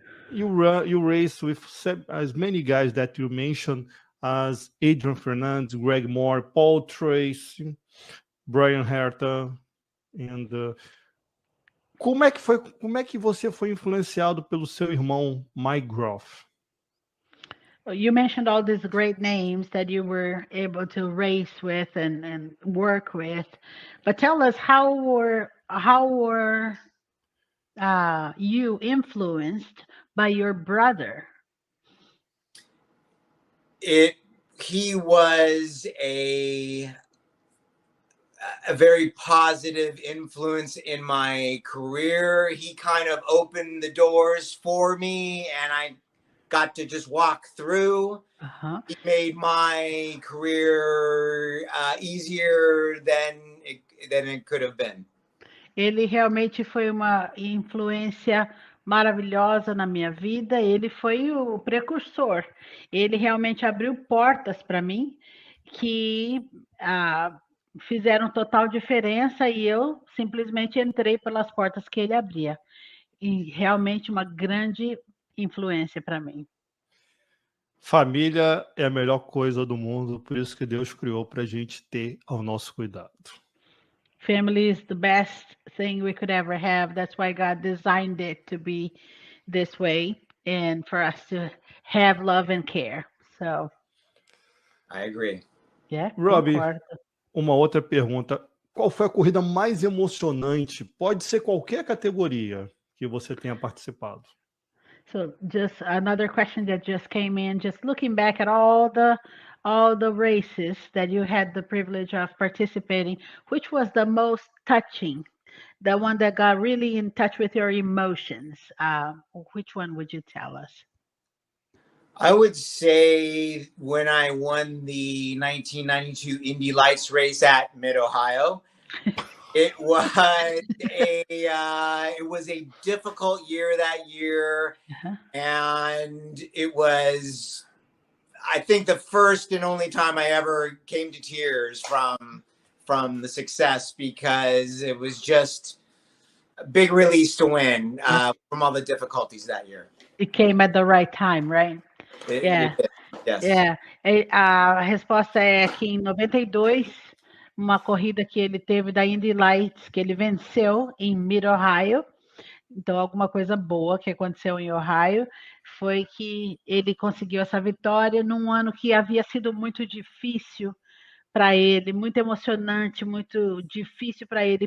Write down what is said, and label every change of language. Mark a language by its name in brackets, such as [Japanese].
[English] You race with as many guys that you mentioned as Adrian Fernandez, Greg Moore, Paul Tracy, Brian Herta, and [Portuguese] como é que você foi influenciado pelo seu irmão Mike Groff? [English] Well, you mentioned all these great names that you were able to race with and work with, but tell us how were you influenced by your brother? He was a very positive influence in my career. He kind of opened the doors for me, and I got to just walk through. He made my career easier than it could have been. [Portuguese] Ele realmente foi uma influência maravilhosa na minha vida. Ele foi o precursor. Ele realmente abriu portas para mim que fizeram total diferença e eu simplesmente entrei pelas portas que ele abria. E realmente uma grande influência para mim. Família é a melhor coisa do mundo, por isso que Deus criou para a gente ter ao nosso cuidado. [English] Family is the best thing we could ever have. That's why God designed it to be this way and for us to have love and care. So, I agree. Yeah, Robbie, [Portuguese] concordo. uma outra pergunta. Qual foi a corrida mais emocionante? Pode ser qualquer categoria que você tenha participado. [English] So just another question that just came in, just looking back at all the races that you had the privilege of participating, which was the most touching, the one that got really in touch with your emotions? Which one would you tell us? I would say when I won the 1992 Indy Lights race at Mid-Ohio. It was a difficult year that year, and it was, I think, the first and only time I ever came to tears from the success, because it was just a big release to win from all the difficulties that year. It came at the right time, right? It did. Yes. Yeah. [Portuguese] A resposta é que em 92, uma corrida que ele teve da Indy Lights, que ele venceu em Mid-Ohio. Então, alguma coisa boa que aconteceu em Ohio foi que ele conseguiu essa vitória num ano que havia sido muito difícil para ele, muito emocionante, muito difícil para ele.